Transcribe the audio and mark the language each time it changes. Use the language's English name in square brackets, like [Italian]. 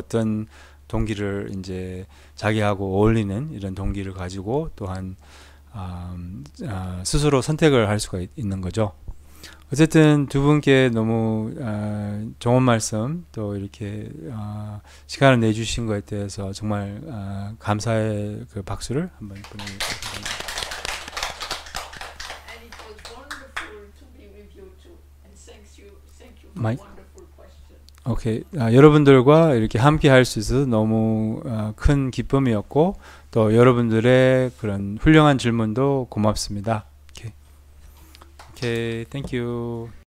[Korean] 어떤 동기를 이제 자기하고 어울리는 이런 동기를 가지고 또한 스스로 선택을 할 수가 있는 거죠. 어쨌든 두 분께 너무 좋은 말씀, 또 이렇게 시간을 내주신 것에 대해서 정말 감사의 그 박수를 한번 보내드리겠습니다. [English] And it was wonderful to be with you too. And thank you for Mike? wonderful questions. [Korean] 오케이, 여러분들과 이렇게 함께 할 수 있어서 너무 큰 기쁨이었고, 또 여러분들의 그런 훌륭한 질문도 고맙습니다. [English] Okay, thank you.